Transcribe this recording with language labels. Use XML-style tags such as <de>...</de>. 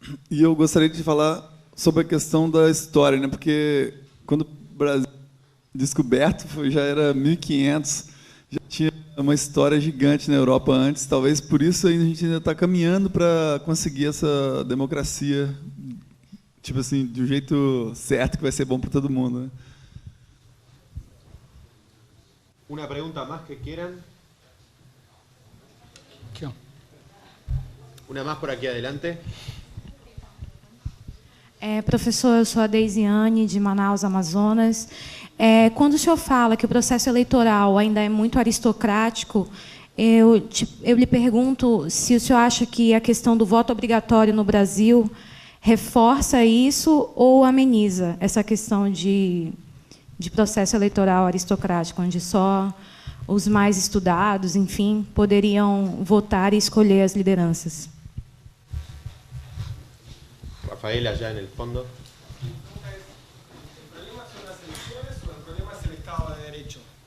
<pt>E eu gostaria de falar sobre a questão da história, né? Porque quando o Brasil foi descoberto, já era 1500, já tinha uma história gigante na Europa antes, talvez por isso a gente ainda está caminhando para conseguir essa democracia, tipo assim, de um jeito certo, que vai ser bom para todo mundo, né?</pt> <es>Una pregunta más que quieran.</es> <pt>Aqui, ó.</pt> <es>Una más por aquí adelante.</es> <pt>Professor, eu sou a Deisiane, de Manaus, Amazonas. Quando o senhor fala que o processo eleitoral ainda é muito aristocrático, eu lhe pergunto se o senhor acha que a questão do voto obrigatório no Brasil reforça isso ou ameniza essa questão de processo eleitoral aristocrático, onde só os mais estudados, enfim, poderiam votar e escolher as lideranças.</pt> <es>Rafael, allá en el fondo. ¿El problema son las elecciones o el problema es el Estado de Derecho?</es>